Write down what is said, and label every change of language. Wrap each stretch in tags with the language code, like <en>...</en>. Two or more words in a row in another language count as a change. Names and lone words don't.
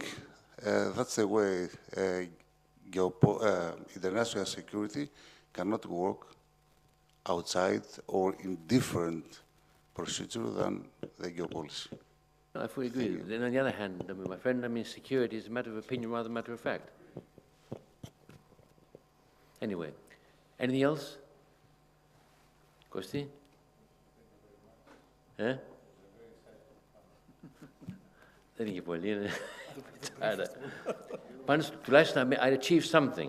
<en>That's the way international security cannot work outside or in different procedure than the geopolicy. No, I fully agree. Then on the other hand, my friend, security is a matter of opinion rather than a matter of fact. Anyway, anything else?</en> <el>Kosti? Δεν είχε πολύ, είναι. Πάντως, τουλάχιστον,</el> <en>I achieved something.</en>